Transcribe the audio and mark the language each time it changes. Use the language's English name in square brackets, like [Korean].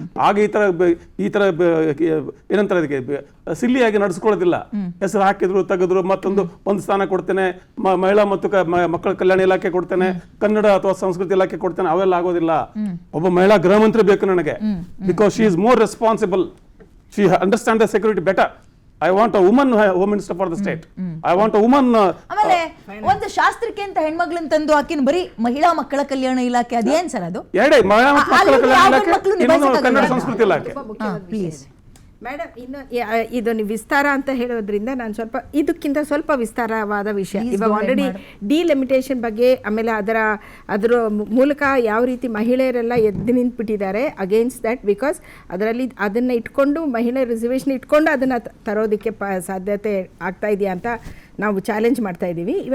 [Kannada] ಆಗ ಈ ತರ ಏನಂತಾರೆ ಅದಕ್ಕೆ ಸಿಲ್ಲಿಯಾಗಿ ನಡೆಸ್ಕೊಳ್ಳೋದಿಲ್ಲ. ಹೆಸರು ಹಾಕಿದ್ರು ತೆಗೆದ್ರು ಒಂದು ಸ್ಥಾನ ಕೊಡ್ತೇನೆ, ಮಹಿಳಾ ಮತ್ತು ಮಕ್ಕಳ ಕಲ್ಯಾಣ ಇಲಾಖೆ ಕೊಡ್ತೇನೆ, ಕನ್ನಡ ಅಥವಾ ಸಂಸ್ಕೃತಿ ಇಲಾಖೆ ಕೊಡ್ತೇನೆ, ಅವೆಲ್ಲ ಆಗೋದಿಲ್ಲ. ಒಬ್ಬ ಮಹಿಳಾ ಗೃಹ ಮಂತ್ರಿ ಬೇಕು ನನಗೆ, [English] Because she is more responsible, she understand the security better. I want a woman home minister for the state. I want a woman. [Kannada] ಆಮೇಲೆ ಒಂದು ಶಾಸ್ತ್ರಕ್ಕೆ ಅಂತ ಹೆಣ್ಮಗಳನ್ನ ತಂದು ಹಾಕಿನ ಬರೀ ಮಹಿಳಾ ಮಕ್ಕಳ ಕಲ್ಯಾಣ ಇಲಾಖೆ ಅದೇನ್ ಸರ್ ಅದು? ಎರಡೇ ಮಹಿಳಾ ಮಕ್ಕಳ ಕಲ್ಯಾಣ ಇಲಾಖೆ, ಇನ್ನೊಂದು ಕನ್ನಡ ಸಂಸ್ಕೃತಿ ಇಲಾಖೆ. [English] please [Kannada] ಮೇಡಮ್, ಇನ್ನು ಇದು ನೀವು ವಿಸ್ತಾರ ಅಂತ ಹೇಳೋದ್ರಿಂದ ನಾನು ಸ್ವಲ್ಪ ಇದಕ್ಕಿಂತ ಸ್ವಲ್ಪ ವಿಸ್ತಾರವಾದ ವಿಷಯ, ಇವಾಗ ಆಲ್ರೆಡಿ ಡಿಲಿಮಿಟೇಷನ್ ಬಗ್ಗೆ, ಆಮೇಲೆ ಅದರ ಮೂಲಕ ಯಾವ ರೀತಿ ಮಹಿಳೆಯರೆಲ್ಲ ಎದ್ದು ನಿಂತ್ಬಿಟ್ಟಿದ್ದಾರೆ [English] against that, [Kannada] ಬಿಕಾಸ್ ಅದರಲ್ಲಿ ಅದನ್ನು ಇಟ್ಕೊಂಡು ಮಹಿಳೆ ರಿಸರ್ವೇಷನ್ ಇಟ್ಕೊಂಡು ಅದನ್ನು ತರೋದಕ್ಕೆ ಸಾಧ್ಯತೆ ಆಗ್ತಾ ಇದೆಯಾ ಅಂತ ನಾವು ಚಾಲೆಂಜ್ ಮಾಡ್ತಾ ಇದ್ದೀವಿ.